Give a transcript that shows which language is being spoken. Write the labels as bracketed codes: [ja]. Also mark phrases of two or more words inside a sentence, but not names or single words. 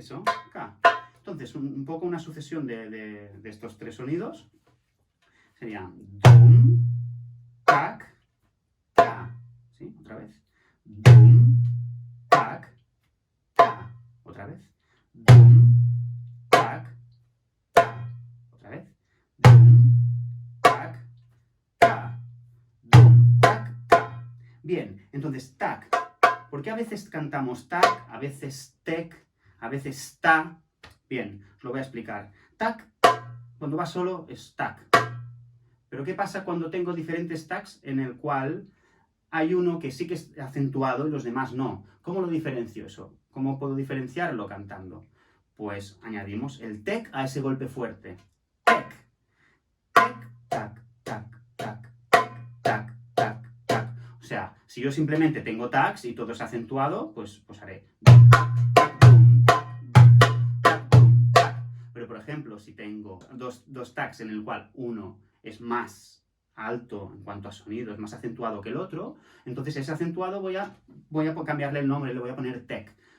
[es] Entonces, un poco una sucesión de estos tres sonidos sería dum, tac, ta. ¿Sí? Otra vez. Dum, tac, ta. Otra vez. Dum, tac, ta. Otra vez. Dum, tac, ta. Dum, tac, ta. Bien, entonces tac. ¿Por qué a veces cantamos tac, a veces tec, a veces ta? Bien, os lo voy a explicar. Tac, cuando va solo, es tac. Pero ¿qué pasa cuando tengo diferentes tacs en el cual hay uno que sí que es acentuado y los demás no? ¿Cómo lo diferencio eso? ¿Cómo puedo diferenciarlo cantando? Pues añadimos el tec a ese golpe fuerte. Tec, tec, tac, tac, tac, tac, tac, tac. O sea, si yo simplemente tengo tacs y todo es acentuado, pues haré pero, por ejemplo, si tengo dos tags en el cual uno es más alto en cuanto a sonido, es más acentuado que el otro, entonces ese acentuado voy a cambiarle el nombre, le voy a poner tec.